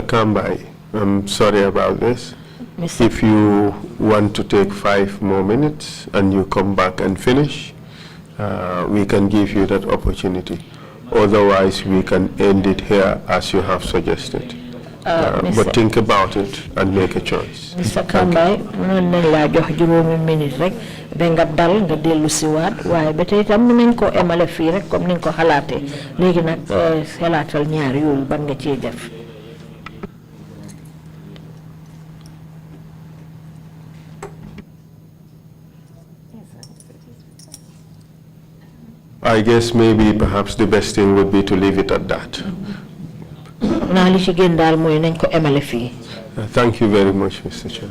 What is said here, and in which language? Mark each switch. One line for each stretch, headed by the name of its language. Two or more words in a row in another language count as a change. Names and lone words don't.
English: Kambai, I'm sorry about this. If you want to take 5 more minutes and you come back and finish, we can give you that opportunity. Otherwise, we can end it here as you have suggested. But think about it and make a choice. Mr.
Wolof: Kambai, la jox juróomi minute rek ba nga dal nga dellu si waat waaye ba tey tam nañ ko emale fii rek comme ni nga ko xalaatee léegi nag xalaatal ñaar yooyu ban nga ciy def.
English: I guess maybe perhaps the best thing would be to leave it at that. Thank you very much, Mr. Chair.